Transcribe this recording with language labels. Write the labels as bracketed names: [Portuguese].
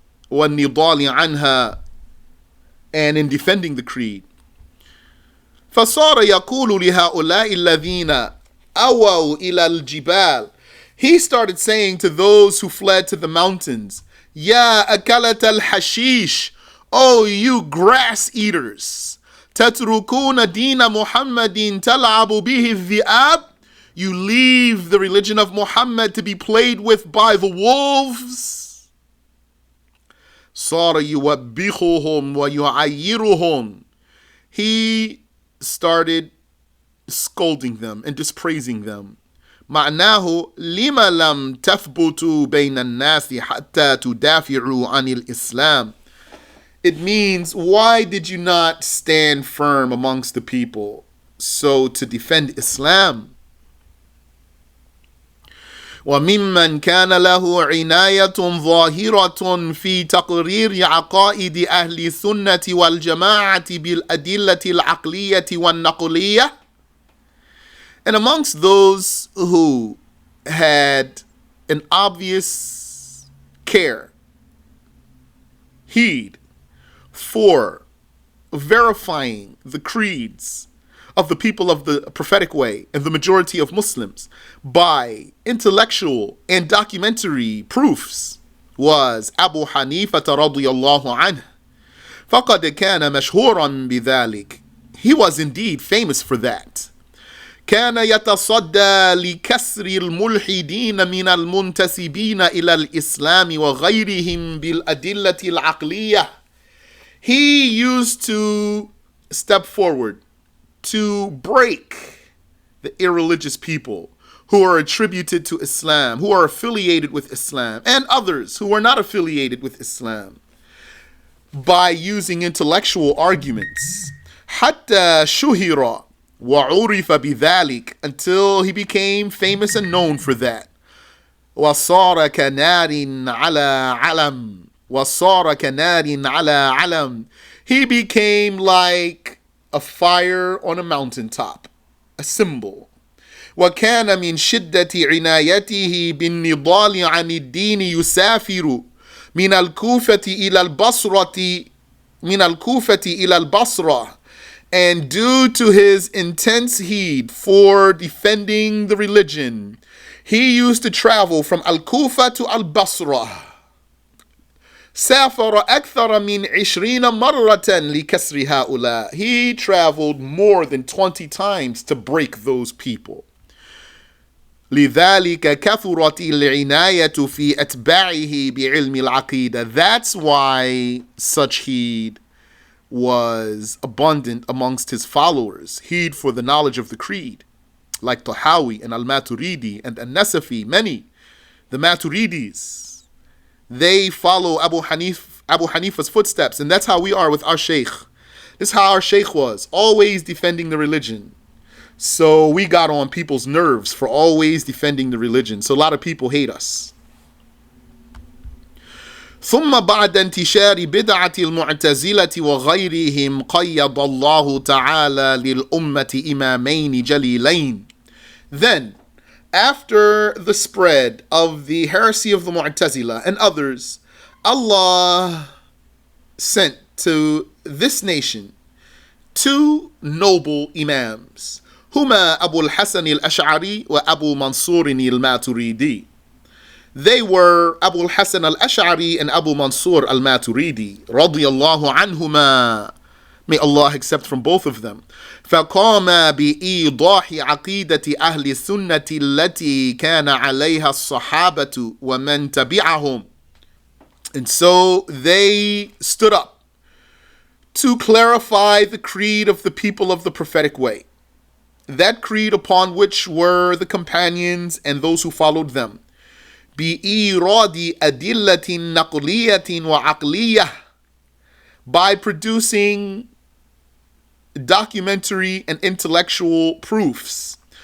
[Arabic] والنضال عنها, [English] and in defending the creed. [Arabic] فصار يقول لهؤلاء الذين أووا إلى الجبال. [English] He started saying to those who fled to the mountains, [Arabic] يا أكلة الحشيش, [English] oh you grass eaters, [Arabic] تتركون دين محمد تلعب به الذئاب, [English] you leave the religion of Muhammad to be played with by the wolves. [Arabic] صار يوبخهم ويعيرهم. [English] He started scolding them and dispraising them. [Arabic] معناه لما لم تثبتوا بين الناس حتى تدافعوا عن الإسلام. [English] It means, why did you not stand firm amongst the people so to defend Islam? [Arabic] وممن كان له عناية ظاهرة في تقرير عقائد أهل السنة والجماعة بالأدلة العقلية والنقلية. [English] And amongst those who had an obvious care, heed for verifying the creeds of the people of the prophetic way and the majority of Muslims by intellectual and documentary proofs, was Abu Hanifa radiyallahu anhu. [Arabic] فقد كان مشهورا بذلك. [English] He was indeed famous for that. [Arabic] كان يتصدى لكسر الملحدين من المنتسبين إلى الإسلام وغيرهم بالأدلة العقلية. [English] He used to step forward to break the irreligious people who are attributed to Islam, who are affiliated with Islam, and others who are not affiliated with Islam, by using intellectual arguments. [Arabic] حتى شهر وعرف بذلك, [English] until he became famous and known for that. [Arabic] وصار كنار على علم. وصار كنار على علم. [English] He became like a fire on a mountaintop, a symbol. [Arabic] وكان من شدة عنايته بالنضال عن الدين يسافر من الكوفة إلى البصرة من الكوفة إلى البصرة. [English] And due to his intense heed for defending the religion, he used to travel from Al-Kufa to Al-Basra. [Arabic] سافر أكثر من 20 مرة لكسر هؤلاء. [English] He traveled more than 20 times to break those people. [Arabic] لذلك كثرت العناية في أتباعه بعلم العقيدة. [English] That's why such heed was abundant amongst his followers. Heed for the knowledge of the creed. Like Tahawi and Al-Maturidi and An-Nasafi, many. The Maturidis, they follow Abu Hanifa's footsteps, and that's how we are with our Shaykh. This is how our Shaykh was, always defending the religion. So we got on people's nerves for always defending the religion. So a lot of people hate us. [Arabic] ثم بعد انتشار بدعة المعتزلة وغيرهم قيض الله تعالى للأمة إمامين جليلين. [English] Then, after the spread of the heresy of the Mu'tazila and others, Allah sent to this nation two noble imams, [Arabic] هما أبو الحسن الأشعري وأبو منصور الماتريدي. [English] They were Abu al-Hasan al-Ash'ari and Abu Mansur al-Maturidi, radiyallahu anhuma. May Allah accept from both of them. [Arabic] فقام بإيضاح عقيدة أهل السنة التي كان عليها الصحابة ومن تبعهم. [English] And so they stood up to clarify the creed of the people of the prophetic way. That creed upon which were the companions and those who followed them. [Arabic] بإيراد أدلة نقلية وعقلية, [English] by producing documentary and intellectual proofs.